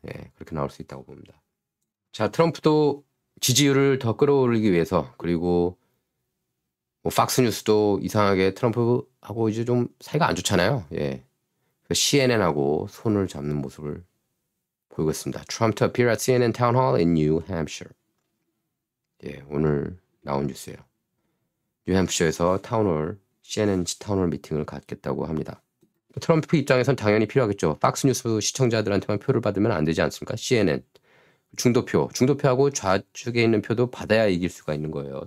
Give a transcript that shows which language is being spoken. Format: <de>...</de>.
<ko>예, 그렇게 나올 수 있다고 봅니다. 자, 트럼프도 지지율을 더 끌어올리기 위해서 그리고 뭐 팍스뉴스도 이상하게 트럼프하고 이제 좀 사이가 안 좋잖아요. 예, CNN하고 손을 잡는 모습을 보이고 있습니다.</ko> <en>Trump to appear at CNN town hall in New Hampshire.</en> <ko>예, 오늘 나온 뉴스예요. 뉴햄프셔에서 타운홀 CNN 타운홀 미팅을 갖겠다고 합니다. 트럼프 입장에선 당연히 필요하겠죠. 팍스뉴스 시청자들한테만 표를 받으면 안 되지 않습니까? CNN 중도표하고 좌측에 있는 표도 받아야 이길 수가 있는 거예요.</ko>